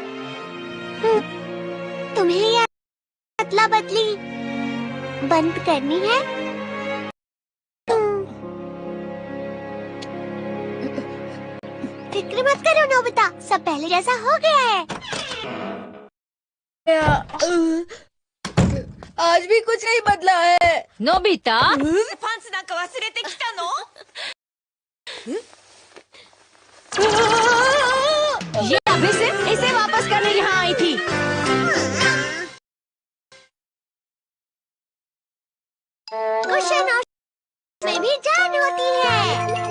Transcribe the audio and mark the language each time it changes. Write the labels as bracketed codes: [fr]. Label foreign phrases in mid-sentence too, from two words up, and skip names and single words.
[hi] तुम्हें ये अदला बदली बंद करनी है। सब पहले जैसा हो गया है। आज भी कुछ नहीं बदला है। नोबिता, [ja] パンツなんか忘れてきたの？ [hi] ये अभी से इसे वापस करने यहाँ आई थी। कुशन और में भी जान होती है।